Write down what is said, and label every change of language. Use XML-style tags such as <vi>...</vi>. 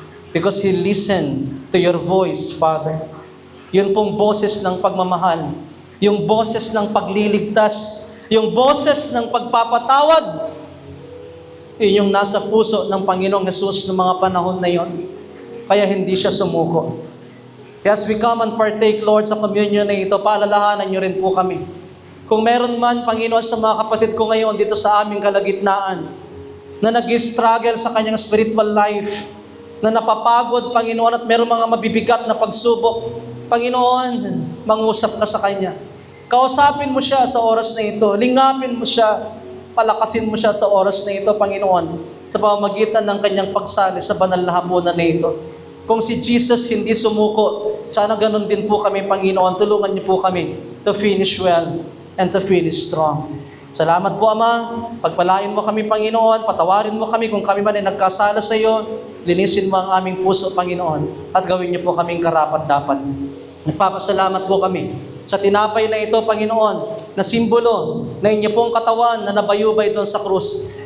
<en>Because He listened to your voice, Father.</en> <tl>Yun pong boses ng pagmamahal. Yung boses ng pagliligtas. Yung boses ng pagpapatawad. Yun yung nasa puso ng Panginoong Jesus ng mga panahon na yon. Kaya hindi siya sumuko. Kaya</tl> <en>as we come and partake, Lord,</en> <tl>sa communion na ito, paalalahanan niyo rin po kami. Kung meron man, Panginoon, sa mga kapatid ko ngayon dito sa aming kalagitnaan, na nag-struggle sa kanyang spiritual life, na napapagod, Panginoon, at meron mga mabibigat na pagsubok, Panginoon, mangusap ka sa kanya. Kausapin mo siya sa oras na ito. Lingapin mo siya. Palakasin mo siya sa oras na ito, Panginoon, sa pamamagitan ng kanyang pagsali sa banal na hapunan na ito. Kung si Jesus hindi sumuko, sana ganun din po kami, Panginoon. Tulungan niyo po kami</tl> <en>to finish well and to finish strong.</en> <tl>Salamat po, Ama. Pagpalain mo kami, Panginoon. Patawarin mo kami kung kami man ay nagkasala sa iyo. Linisin mo ang aming puso, Panginoon. At gawin niyo po kaming karapat-dapat. Nagpapasalamat po kami sa tinapay na ito, Panginoon, na simbolo na inyo pong katawan na nabayubay doon sa krus.</tl>